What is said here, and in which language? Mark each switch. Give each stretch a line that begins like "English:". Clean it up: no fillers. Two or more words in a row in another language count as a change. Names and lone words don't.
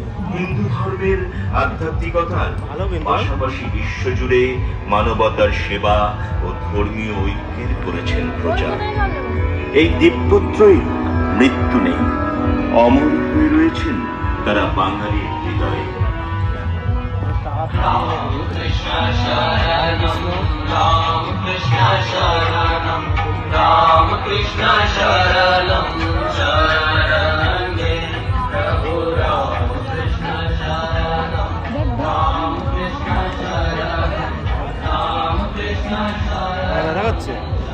Bangla: হিন্দু ধর্মের আধ্যাত্মিকতার পাশাপাশি বিশ্বজুড়ে মানবতার সেবা ও ধর্মীয় ঐক্যের করেছেন প্রচার। এই দ্বীপপুত্রই মৃত্যু নেই, অমর হয়ে রয়েছেন তারা বাঙালির হৃদয়ে।
Sanskrit: कृष्ण शरणम्, राम कृष्ण शरणम्, राम कृष्ण शरणम्, शरणम् प्रभु राम कृष्ण शरणम्, राम कृष्ण शरणम्, राम कृष्ण शरणम्.